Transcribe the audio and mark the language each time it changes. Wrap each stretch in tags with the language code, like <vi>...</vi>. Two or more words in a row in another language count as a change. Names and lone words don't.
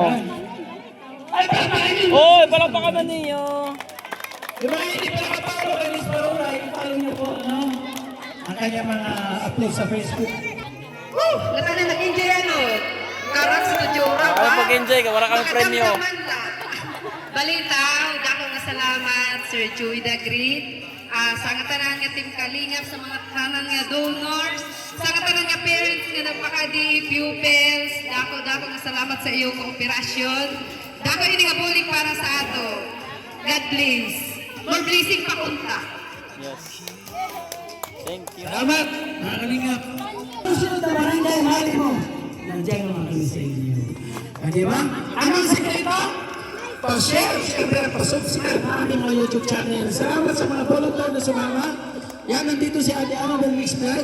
<tl>Yan. Ay, palapakain! Oy, palakpakan na ninyo. Di ba hindi pa nakapalo kay Miss Paroray? Ipalo niyo po, ano? Ang kanyang mga upload sa Facebook. Lata na nag-enjoy ano? Karak sa Jura Ay, pag-enjoy ka, wala kang premyo.</tl> <hil>Balita, dako nga salamat Sir Joey Dagrid. Sa nga tanan nga Team Kalingap, sa mga tanan nga donors, sa nga tanan nga parents nga nagpakadi pupils, dako nga salamat sa iyong kooperasyon. Dako ini nga bulig para sa ato.</hil> <en>God bless. More blessing</en> <hil>pa kunta.</hil> <en>Yes. Thank you.</en> <tl>Salamat, mga kalingap. Susunod na barangay, mahali mo. Nandiyan ang mga kami sa inyo. Di ba? Anong sekreto? Pa-share, siyempre, pa-subscribe na aming mga YouTube channel. Salamat sa mga volunteer na sumama. Yan, nandito si Ate Ana del Mix Vlog.</tl>